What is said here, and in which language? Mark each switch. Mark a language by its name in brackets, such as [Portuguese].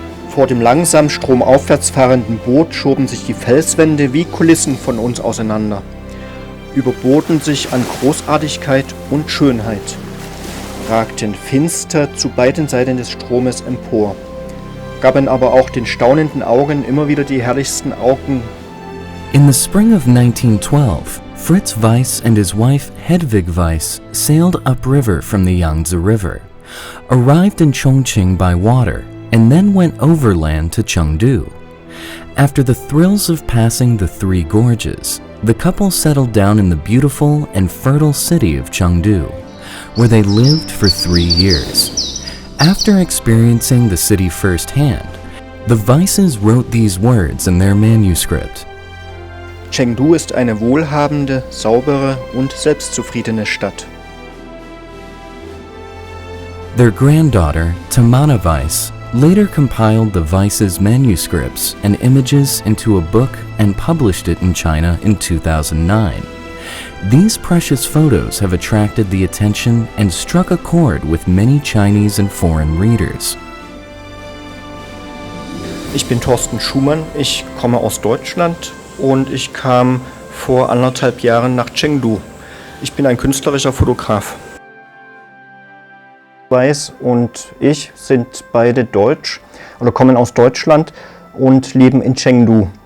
[German] Vor dem langsam stromaufwärts fahrenden Boot schoben sich die Felswände wie Kulissen von uns auseinander, überboten sich an Großartigkeit und Schönheit, ragten finster zu beiden Seiten des Stromes empor, gaben aber auch den staunenden Augen immer wieder die herrlichsten Augen. [English] In the spring of 1912, Fritz Weiss and his wife Hedwig Weiss sailed upriver from the Yangtze River, arrived in Chongqing by water, and then went overland to Chengdu. After the thrills of passing the Three Gorges, the couple settled down in the beautiful and fertile city of Chengdu, where they lived for 3 years. After experiencing the city firsthand, the Weisses wrote these words in their manuscript. [German] Chengdu ist eine wohlhabende, saubere und selbstzufriedene Stadt. [English] Their granddaughter, Tamara Weiss, later compiled the Weisses' manuscripts and images into a book and published it in China in 2009. These precious photos have attracted the attention and struck a chord with many Chinese and foreign readers. [German] Ich bin Thorsten Schumann, ich komme aus Deutschland und ich kam vor 1,5 Jahren nach Chengdu. Ich bin ein künstlerischer Fotograf. Weiss und ich sind beide deutsch oder kommen aus Deutschland und leben in Chengdu.